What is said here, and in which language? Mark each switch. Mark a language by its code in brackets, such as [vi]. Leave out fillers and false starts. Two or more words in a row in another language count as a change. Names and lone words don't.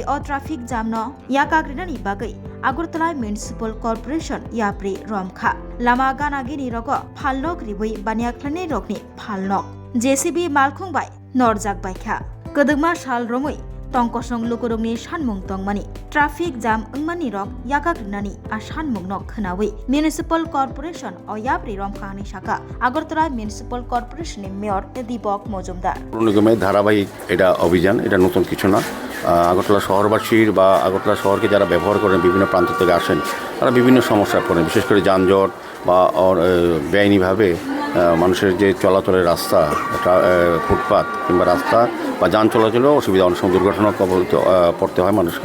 [trp] o [en] traffic jam [trp] no yakagrinani bagai Agartala Municipal Corporation yapri romkha lama gana gini rogo phalnok ribui baniaklani rokni phalnok JCB malkhung bai norjak baikha kodogma sal romoi tongkosong lokorongni sanmung tongmani [en] traffic jam [trp] ungmani rok yakagrinani a sanmung nok khnawi Municipal Corporation o yapri romkhani shaka Agartala Municipal Corporation ni Mayor Deepak Mojumdar [bn] নিগমের ধারাবাহিক এটা অভিযান, এটা নতুন কিছু না। আগরতলা শহরবাসীর বা আগরতলা শহরকে যারা ব্যবহার করেন বিভিন্ন প্রান্ত থেকে আসেন তারা বিভিন্ন সমস্যায় পড়েন, বিশেষ করে যানজট বা বেআইনিভাবে মানুষের যে চলাচলের রাস্তা ফুটপাত কিংবা রাস্তা বা যান চলাচলেও অসুবিধা, অনেক সময় দুর্ঘটনা কবলিত পড়তে হয় মানুষকে।